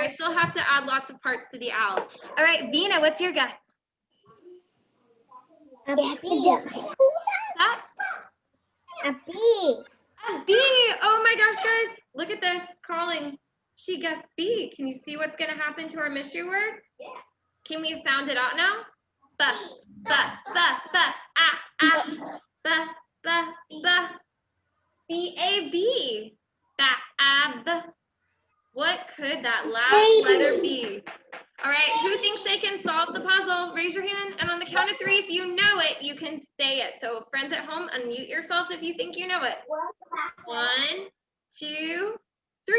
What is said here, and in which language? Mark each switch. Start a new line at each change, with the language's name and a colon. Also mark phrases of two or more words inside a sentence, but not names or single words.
English: I still have to add lots of parts to the owl. All right, Vina, what's your guess? A B. That? A B. A B. Oh my gosh, guys. Look at this. Calling. She guessed B. Can you see what's going to happen to our mystery word? Yeah. Can we sound it out now? Ba, ba, ba, ba, ah, ah. Ba, ba, ba. B-A-B. Ba-ab. What could that last letter be? All right, who thinks they can solve the puzzle? Raise your hand, and on the count of 3, if you know it, you can say it. So friends at home, unmute yourself if you think you know it. 1, 2, 3.